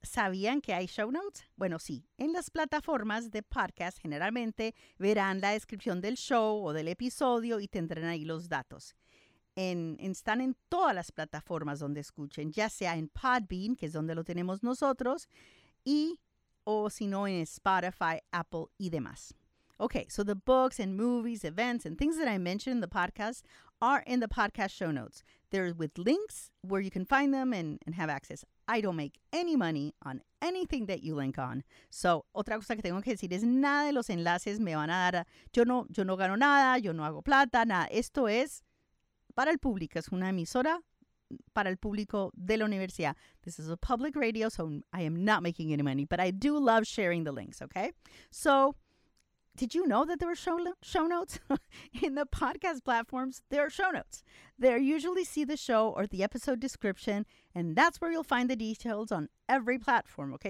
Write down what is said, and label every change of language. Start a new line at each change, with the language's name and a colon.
Spanish: ¿Sabían que hay show notes? Bueno, sí. En las plataformas de podcast generalmente verán la descripción del show o del episodio y tendrán ahí los datos. Están en todas las plataformas donde escuchen, ya sea en Podbean, que es donde lo tenemos nosotros, o si no en Spotify, Apple y demás.
English: Okay, so the books and movies, events and things that I mentioned in the podcast are in the podcast show notes. They're with links where you can find them and have access. I don't make any money on anything that you link on.
Spanish: So, otra cosa que tengo que decir es nada de los enlaces me van a dar. Yo no gano nada, yo no hago plata, nada. Esto es para el público. Es una emisora para el público de la universidad.
English: This is a public radio, so I am not making any money, but I do love sharing the links, okay? So, Did you know that there were show notes in the podcast platforms? There are show notes. There usually see the show or the episode description, and that's where you'll find the details on every platform, okay?